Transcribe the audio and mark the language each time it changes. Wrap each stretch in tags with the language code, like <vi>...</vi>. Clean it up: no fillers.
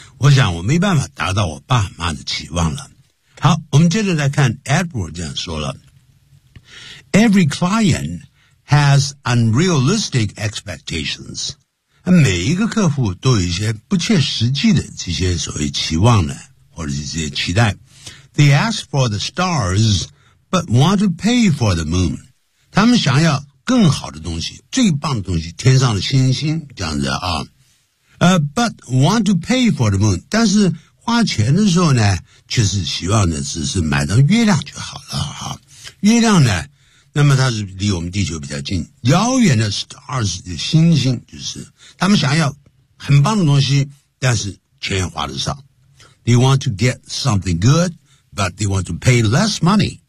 <zh>我想我没办法达到我爸妈的期望了。好，我们接着来看 Edward 这样说了。</zh> <en>Every client has unrealistic expectations.</en> <zh>每一个客户都有一些不切实际的这些所谓期望呢，或者是这些期待。</zh> <en>They ask for the stars, but want to pay for the moon.</en> <zh>他们想要更好的东西，最棒的东西，天上的星星，这样子啊。</zh> <en>But want to pay for the moon.</en> <zh>但是花钱的时候呢却是希望呢只是买到月亮就好了哈。月亮呢那么它是离我们地球比较近。遥远的 stars, 星星就是他们想要很棒的东西但是钱也花得少。</zh> <en>They want to get something good, but they want to pay less money.</en>